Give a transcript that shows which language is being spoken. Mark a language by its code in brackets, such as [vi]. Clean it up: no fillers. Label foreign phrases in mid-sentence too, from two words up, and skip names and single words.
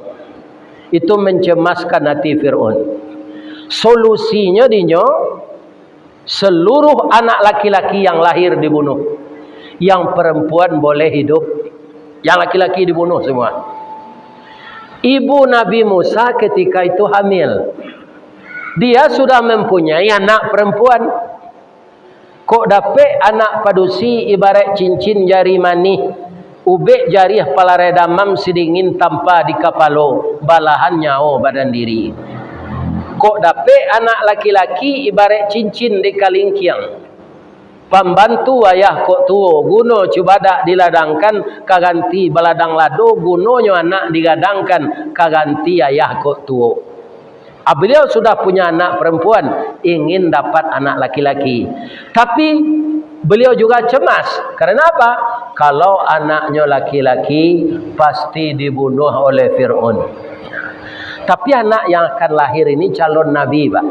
[id] Itu mencemaskan hati Fir'aun. Solusinya dinyo, seluruh anak laki-laki yang lahir dibunuh. Yang perempuan boleh hidup. Yang laki-laki dibunuh semua. Ibu Nabi Musa ketika itu hamil. Dia sudah mempunyai anak perempuan. [min] Kok dapat anak padusi ibarat cincin jari mani. Ubek jari pala redamam sedingin tanpa di kapalo. Balahan nyawa badan diri. Kok dapat anak laki-laki ibarat cincin di kalingkiang. Pembantu ayah kok tuo. Guno cubadak diladangkan kaganti baladang lado. Gunonyo anak digadangkan kaganti ayah kok tuo. [id] Beliau sudah punya anak perempuan. Ingin dapat anak laki-laki. Tapi beliau juga cemas. Karena apa? Kalau anaknya laki-laki pasti dibunuh oleh Fir'aun. Tapi anak yang akan lahir ini calon Nabi, Pak.